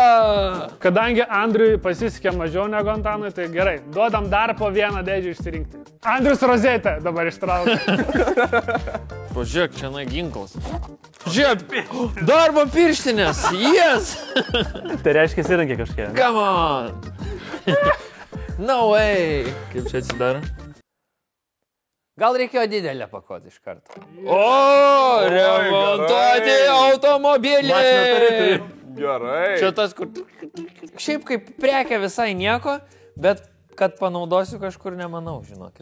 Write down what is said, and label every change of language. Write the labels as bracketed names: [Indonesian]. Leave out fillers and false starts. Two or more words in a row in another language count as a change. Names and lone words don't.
[Lithuanian] Kadangi Andriui pasisekė mažiau negu Antanui, tai gerai. Duodam dar po vieną dėžį išsirinkti. Andrius rozetę dabar ištraukia. Pažiūrėk, čia ginklas. Žiūrėk, darbo pirštinės. [English] Yes. [Lithuanian] Tai reiškia įsirinkė kažkiek. [English] Come on. No way. [Lithuanian] Kaip čia atsidaro? Gal reikėjo didelę pakuoti iš karto. O, remontuoti automobilį. Gerai. Čia tas, kur... Šiaip kaip prekia visai nieko, bet kad panaudosiu kažkur nemanau, žinokit.